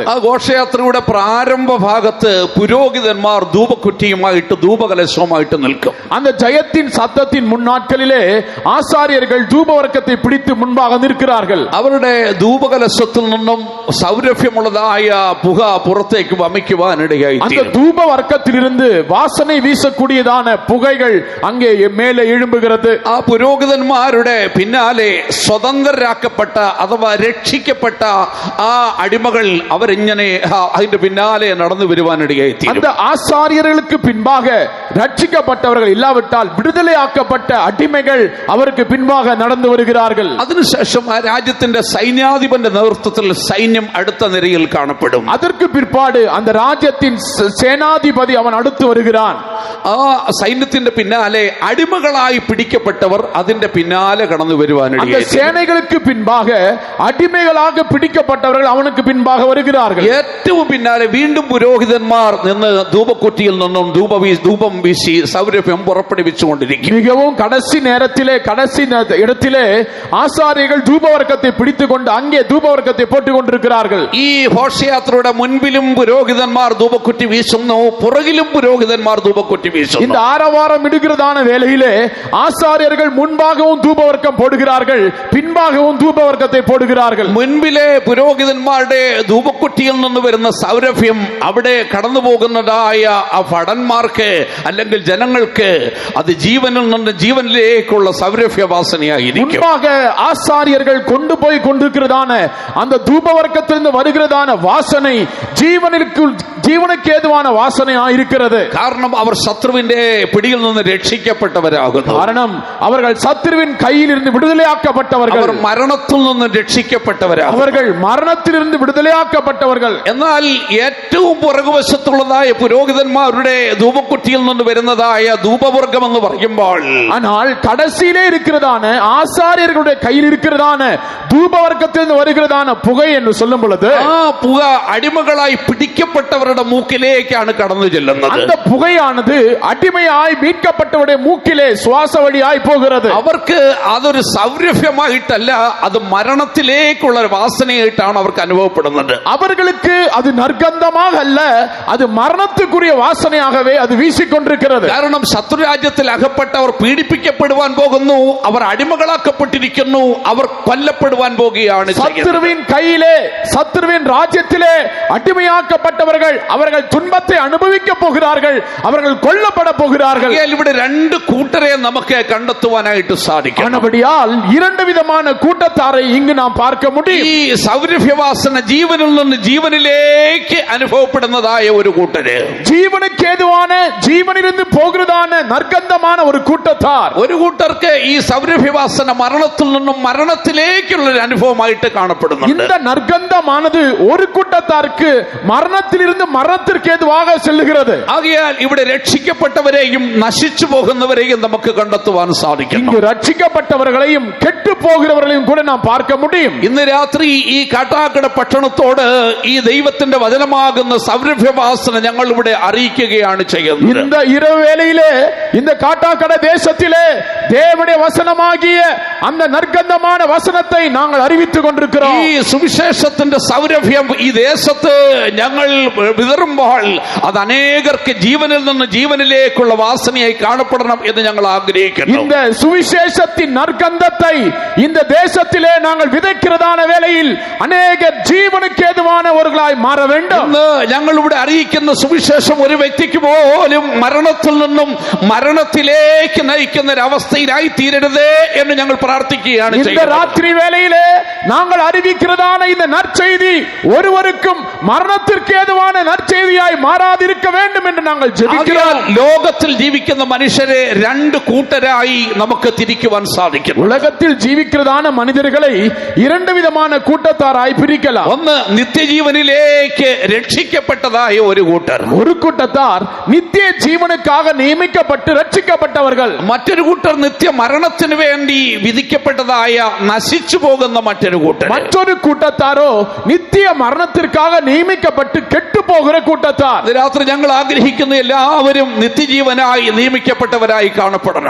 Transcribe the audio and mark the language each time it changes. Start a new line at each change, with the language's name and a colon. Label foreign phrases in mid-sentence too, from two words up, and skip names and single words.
Malayalam: ആ ഘോഷയാത്രയുടെ പ്രാരംഭ ഭാഗത്ത് പുരോഹിതന്മാർ ധൂപക്കുറ്റിയുമായിട്ട് ധൂപകലശവുമായിട്ട് നിൽക്കും.
Tamil: அந்த ஜெயத்தின் சத்தத்தின் முன்னாட்களிலே ஆசாரியர்கள் தூபவர்க்கத்தை பிடித்து முன்பாக நிற்கிறார்கள்.
Malayalam: അവരുടെ ധൂപകലശത്തിൽ നിന്നും സൗരഭ്യമുള്ളതായ പുക പുറത്തേക്ക് വമിക്കുവാനിടയായി.
Tamil: அந்த தூபவர்க்கத்திலிருந்து வாசனை வீசக்கூடியதான புகைகள் அங்கே மேலே எழும்புகிறது.
Malayalam: ആ പുരോഹിതന്മാരുടെ പിന്നാലെ സ്വതന്ത്രരാക്കപ്പെട്ട അഥവാ രക്ഷിക്കപ്പെട്ട ആ അടിമകൾ അവരിങ്ങനെ അതിന്റെ പിന്നാലെ നടന്നു വരുവാനിടയായി.
Tamil: அந்த ஆசாரியர்களுக்கு பின்பாக ரட்சிக்கப்பட்டவர்கள் இல்லாவிட்டால் விடுதலையாக்கப்பட்ட அடிமைகள் அவருக்கு பின்பாக நடந்து வருகிறார்கள்.
Malayalam: അതിനുശേഷം ആ രാജ്യത്തിന്റെ സൈന്യാധിപന്റെ നേതൃത്വത്തിൽ സൈന്യം അടുത്ത നിരയിൽ കാണപ്പെടും.
Tamil: அதற்கு பிற்பாடு அந்த ராஜ்யத்தின் சேனாதிபதி அவன் அடுத்து வருகிறான்.
Malayalam: ആ സൈന്യത്തിന്റെ പിന്നാലെ അടിമകളായി പിടിക്കപ്പെട്ടവർ അതിന്റെ പിന്നാലെ കടന്നു
Tamil: அந்த
Malayalam: വരുവാനിടയായി.
Tamil: சேனைகளுக்கு பின்பாக அடிமைகளாக பிடிக்கப்பட்டவர்கள் அவனுக்கு பின்பாக வருகிறார்கள்.
Malayalam: ഏറ്റവും പിന്നാലെ വീണ്ടും പുരോഹിതന്മാർ നിന്ന് ധൂപക്കുറ്റിയിൽ നിന്നും ധൂപം വീശി സൗരഭ്യം പുറപ്പെടുവിച്ചുകൊണ്ടിരിക്കും.
Tamil: மிகவும் கடைசி நேரத்திலே, கடைசி இடத்திலே ஆசாரியர்கள் தூபவர்க்கத்தை பிடித்துக் கொண்டு அங்கே தூபவர்க்கத்தை போட்டுக் கொண்டிருக்கிறார்கள்.
Malayalam: ഈ ഘോഷയാത്രയുടെ മുൻപിലും പുരോഹിതന്മാർ ധൂപക്കുറ്റി വീശുന്നു, പുറകിലും പുരോഹിതന്മാർ ധൂപക്കുറ്റി വീശുന്നു.
Tamil: இந்த ஆரவாரம் இடுகிறதான வேளையிலே ஆசாரியர்கள் முன்பாகவும் தூபவர்க்கம் போடுகிறார்கள், பின்பாகவும் தூபவர்க்கத்தை போடுகிறார்கள்.
Malayalam: മുൻപിലെ പുരോഹിതന്മാരുടെ ധൂപക്കുറ്റിയിൽ നിന്ന് വരുന്ന സൗരഭ്യം അവിടെ കടന്നു പോകുന്നതായ ആ ഭടന്മാർക്ക് അല്ലെങ്കിൽ ജനങ്ങൾക്ക് അത് ജീവനിൽ നിന്ന് ജീവനിലേക്കുള്ള സൗരഭ്യവാസനയായിരിക്കും.
Tamil: முன்பாக ஆசாரியர்கள் கொண்டு போய் கொண்டிருக்கிறதான அந்த தூபவர்க்கத்திலிருந்து வருகிறதான வாசனை ஜீவனுக்கு ஏதுவான வாசனையாக இருக்கிறது.
Malayalam: കാരണം അവർ ശത്രുവിന്റെ പിടിയിൽ നിന്ന് രക്ഷിക്കപ്പെട്ടവരാകുന്നു.
Tamil: കാരണം അവர்கள் சத்துருவின் கையில் இருந்து விடுதலையாக்கப்பட்டவர்கள்,
Malayalam: അവർ മരണത്തിൽ നിന്ന് രക്ഷിക്കപ്പെട്ടവരാകുന്നു.
Tamil: அவர்கள் மரணத்திலிருந்து விடுதலையாக்கப்பட்டவர்கள்.
Malayalam: എന്നാൽ ഏറ്റവും പുറകുവശത്തുള്ളതായ പുരോഹിതന്മാരുടെ ധൂപക്കുറ്റിയിൽ നിന്ന് വരുന്നതായ ധൂപവർഗം എന്ന് പറയുമ്പോൾ,
Tamil: ஆனால் கடைசியிலே இருக்கிறதான ஆசாரியர்களுடைய கையில் இருக்கிறதான தூபவர்க்கத்திலிருந்து வருகிறதான புகை என்று சொல்லும் பொழுது
Malayalam: ആ പുക അടിമകളായി പിടിക്കപ്പെട്ടവരുടെ മൂക്കിലേക്കാണ് കടന്നു ചെല്ലുന്നത്.
Tamil: அந்த புகையானது அடிமையாய் மீட்கப்பட்டவருடைய மூக்கிலே சுவாச வழியாய் போகிறது.
Malayalam: അവർക്ക് അതൊരു സൗരഭ്യമായിട്ടല്ല, അത് മരണത്തിലേക്കുള്ള ഒരു വാസനയായിട്ടാണ് അവർക്ക് അനുഭവപ്പെടുന്നത്.
Tamil: அவர்களுக்கு அது நற்கந்தமாக அல்ல, அது மரணத்துக்குரிய வாசனையாகவே அது வீசிக்கொண்டிருக்கிறது.
Malayalam: കാരണം ശത്രുരാജ്യത്തിൽ അകപ്പെട്ടവർ പീഡിപ്പിക്കപ്പെടുവാൻ പോകുന്നു, അവർ അടിമകളാക്കപ്പെട്ടിരിക്കുന്നു, അവർ കൊല്ലപ്പെടുവാൻ പോകുകയാണ്.
Tamil: சத்துருவின் கையிலே, சத்துருவின் ராஜ்யத்திலே அடிமையாக்கப்பட்டவர்கள் அவர்கள் துன்பத்தை அனுபவிக்க போகிறார்கள், அவர்கள் கொல்லப்பட போகிறார்கள்.
Malayalam: ഇവിടെ രണ്ട് കൂട്ടരെ നമുക്ക് കണ്ടെത്തുവാനായിട്ട് സാധിക്കും.
Tamil: ஆனபடியால் இரண்டு விதமான கூட்டத்தாரை இங்கு நாம் பார்க்க முடியும்.
Malayalam: ഈ സൗരഭ്യവാസന ജീവനിൽ നിന്ന് ജീവനിലേക്ക് അനുഭവപ്പെടുന്നതായ ഒരു കൂട്ടര്,
Tamil: ஜீவனுக்கு ஏதுவான ஜீவனிலிருந்து போகிறதான நற்கந்தமான ஒரு கூட்டத்தார்.
Malayalam: ഒരു കൂട്ടർക്ക് ഈ സൗരഭ്യവാസന മരണത്തിൽ നിന്നും മരണത്തിലേക്കുള്ള ഒരു അനുഭവമായിട്ട് കാണപ്പെടുന്നുണ്ട്.
Tamil: இந்த நற்கந்தமானது ஒரு கூட்டத்தாருக்கு மரணத்திலிருந்து மரணத்திற்கு ஏதுவாக செல்லுகிறது.
Malayalam: ஆகையால் ഇവിടെ രക്ഷിക്കപ്പെട്ടവരെയും നശിച്ചു പോകുന്നവരെയും നമുക്ക് കണ്ടെത്തുവാൻ സാധിക്കും.
Tamil: இங்கு ரட்சிக்கப்பட்டவர்களையும் கெட்டு போகிறவர்களையும் கூட நாம் பார்க்க முடியும்.
Malayalam: ഇന്ന് രാത്രി ഈ കാട്ടാക്കട പട്ടണത്തോട് ഈ ദൈവത്തിന്റെ വചനമാകുന്ന സൗരഭ്യവാസന ഞങ്ങൾ ഇവിടെ അറിയിക്കുകയാണ് ചെയ്യുന്നത്.
Tamil: இந்த இரவு வேளையிலே இந்த காட்டாக்கடை தேசத்திலே தேவனுடைய வசனமாகிய அந்த நற்கந்தமான வசனத்தை நாங்கள் அறிவித்துக் கொண்டிருக்கிறோம்.
Malayalam: ഈ സുവിശേഷത്തിന്റെ സൗരഭ്യം ഈ ദേശത്ത് ഞങ്ങൾ വിതറുമ്പോൾ അത് അനേകർക്ക് ജീവനിൽ നിന്ന് ജീവനിലേക്കുള്ള വാസനയായി കാണപ്പെടണം എന്ന് ഞങ്ങൾ ആഗ്രഹിക്കുന്നു.
Tamil: இந்த சுவிசேஷத்தின் நற்கந்தத்தை இந்த தேசத்திலே நாங்கள் விதைக்கிறதான வேளையில் அநேக ஜீவனுக்கு ஏதுவானவர்களாய் மாற வேண்டும்.
Malayalam: ഇന്ന് ഞങ്ങൾ ഇവിടെ അറിയിക്കുന്ന സുവിശേഷം ഒരു വ്യക്തിക്ക് പോലും മരണത്തിൽ നിന്നും മരണത്തിലേക്ക് നയിക്കുന്ന ഒരു അവസ്ഥയിലായി തീരരുതേ എന്ന് ഞങ്ങൾ പ്രാർത്ഥിക്കുകയാണ്
Tamil: இந்த
Malayalam: ചെയ്യുന്നത്.
Tamil: ராத்திரி வேளையிலே நாங்கள் அறிவிக்கிறதான இந்த நற்செய்தி ஒருவருக்கும் மரணத்திற்கு ஏதுவான நற்செய்தியாய் மாறாதிருக்க வேண்டும் என்று நாங்கள் ஜெபிக்கிறோம்.
Malayalam: ലോകത്തിൽ ജീവിക്കുന്ന മനുഷ്യരെ രണ്ട് കൂട്ടരായി നമുക്ക് തിരിക്കുവാൻ സാധിക്കും.
Tamil: உலகத்தில் ஜீவிக்கிறதான மனிதர்களை இரண்டு விதமான கூட்டத்தாராய் பிரிக்கலாம்.
Malayalam: ഒന്ന് നിത്യജീവനിലേക്ക് രക്ഷിക്കപ്പെട്ടതായ ഒരു കൂട്ടർ,
Tamil: ஒரு கூட்டத்தார் நித்திய ஜீவனுக்காக நியமிக்கப்பட்டு ரட்சிக்கப்பட்டவர்கள்.
Malayalam: മറ്റൊരു കൂട്ടർ നിത്യ മരണത്തിന് വേണ്ടി വിധിക്കപ്പെട്ടതായ നശിച്ചു പോകുന്ന മറ്റൊരു കൂട്ടർ.
Tamil: மற்றொரு கூட்டத்தாரோ நித்திய மரணத்திற்காக நியமிக்கப்பட்டு கெட்டு போகிற கூட்டத்தார்.
Malayalam: രാത്രി ഞങ്ങൾ ആഗ്രഹിക്കുന്ന എല്ലാവരും നിത്യജീവനായി നിയമിക്കപ്പെട്ടവരായി കാണപ്പെടണം.